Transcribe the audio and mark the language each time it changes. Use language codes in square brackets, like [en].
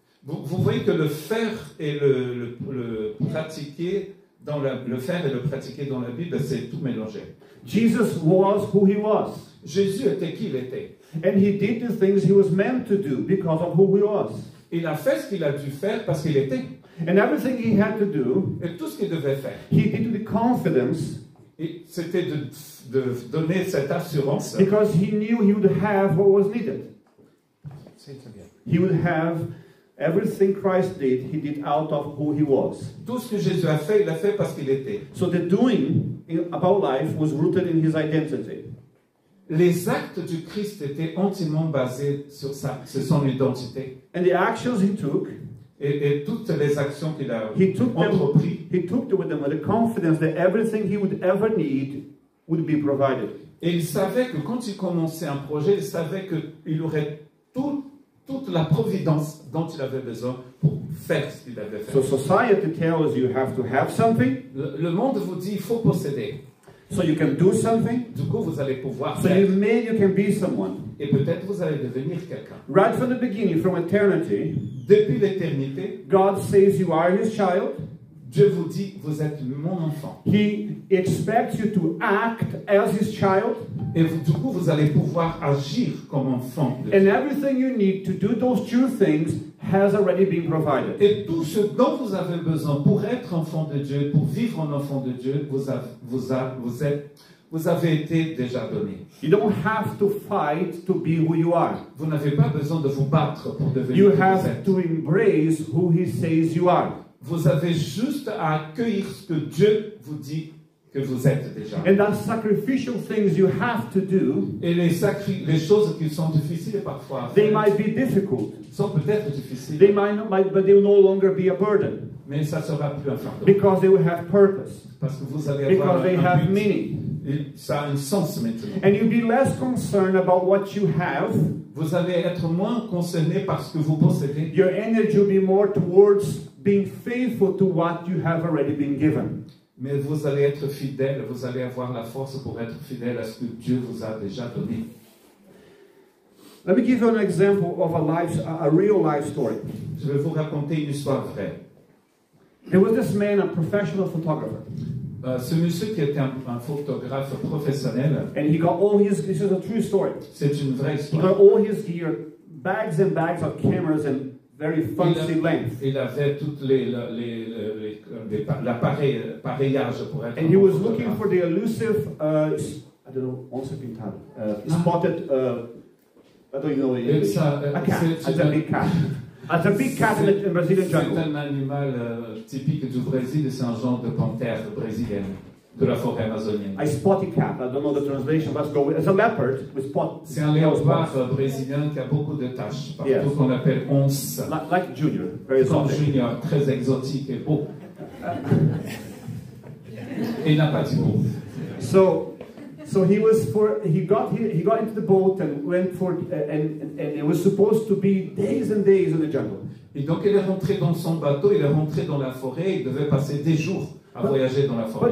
[fr] Vous voyez que le faire et le pratiquer le faire et le pratiquer dans la Bible, c'est tout mélangé. [en] Jesus was who he was. [fr] Jésus était qui il était. [en] And he did the things he was meant to do because of who he was. [fr] Il a fait ce qu'il a dû faire parce qu'il était. [en] And everything he had to do, [fr] Et tout ce qu'il devait faire, [en] he did with confidence [fr] et c'était de donner cette assurance. [en] because he knew he would have what was needed. He would have everything Christ did, he did out of who he was. [fr] Tout ce que Jésus a fait, il a fait parce qu'il était. [en] So the doing about life was rooted in his identity. [fr] Les actes du Christ étaient entièrement basés sur son identité. [en] And the actions he took, [fr] Et toutes les actions qu'il a [en] he took [fr] entreprises, [en] them with the confidence that everything he would ever need would be provided. [fr] et il savait que quand il commençait un projet, il savait qu'il aurait toute la providence dont il avait besoin pour faire ce qu'il avait fait. [en] So society tells you have to have something, [fr] Le monde vous dit il faut posséder. [en] so you can do something, [fr] Du coup, vous allez pouvoir [en] so [fr] faire. [en] you can be someone. [fr] Et peut-être vous allez devenir quelqu'un. [en] Right from the beginning, from eternity, [fr] Depuis l'éternité, [en] God says you are his child. [fr] Dieu vous dit vous êtes mon enfant. [en] He expects you to act as his child, [fr] Et du coup, vous allez pouvoir agir comme enfant de [en] and [fr] Dieu. [en] everything you need to do those two things has already been provided. [fr] Et tout ce dont vous avez besoin pour être enfant de Dieu, pour vivre en enfant de Dieu, vous avez été déjà donné. [en] You don't have to fight to be who you are. [fr] Vous n'avez pas besoin de vous battre pour devenir qui vous [en] have [fr] êtes. [en] to embrace who he says you are. [fr] Vous avez juste à accueillir ce que Dieu vous dit que vous êtes déjà. [en] And that sacrificial things you have to do, [fr] Et les choses qui sont difficiles parfois à [en] they [fr] faire [en] might be difficult. [fr] sont peut-être difficiles, [en] They but they will no longer be a burden [fr] mais ça sera plus un fardeau. [en] because they will have purpose, [fr] Parce que vous allez avoir [en] because they [fr] un [en] have [fr] but. [en] meaning. [fr] Et ça a un sens maintenant. [en] And you'll be less concerned about what you have. [fr] Vous allez être moins concerné par ce que vous possédez. [en] Your energy will be more towards being faithful to what you have already been given. [fr] Mais vous allez être fidèle, vous allez avoir la force pour être fidèle à ce que Dieu vous a déjà donné. [en] Let me give you an example of a real life story. [fr] Je vais vous raconter une histoire vraie. [en] There was this man, a professional photographer, [fr] Ce monsieur qui était un photographe professionnel, [en] and he got all his, this is a true story, [fr] c'est une vraie [en] he [fr] histoire. [en] got all his gear, bags and bags of cameras and very fancy length. [fr] Il avait tout l'appareillage pour être [en] And [fr] un [en] he [fr] bon [en] was [fr] photographe. [en] looking for the elusive, I don't know, once pintado, spotted, I don't even know what it is. A cat, as a big cat. As a big cat in the Brazilian [fr] C'est [en] jungle. [fr] un animal typique du Brésil, c'est un genre de panthère brésilienne de la forêt amazonienne. [en] A spotty cat, I don't know the translation, let's go with, it's a leopard with spots. [fr] C'est un léopard brésilien qui a beaucoup de taches, partout [en] Yes. [fr] qu'on appelle once. [en] Like Junior, very [fr] Comme [en] exotic. [fr] Junior, très exotique et beau. Et il n'a pas dit beau. [en] So he got into the boat and went for and it was supposed to be days and days in the jungle. [fr] Et donc il est rentré dans son bateau, il est rentré dans la forêt, il devait passer des jours à voyager dans la forêt.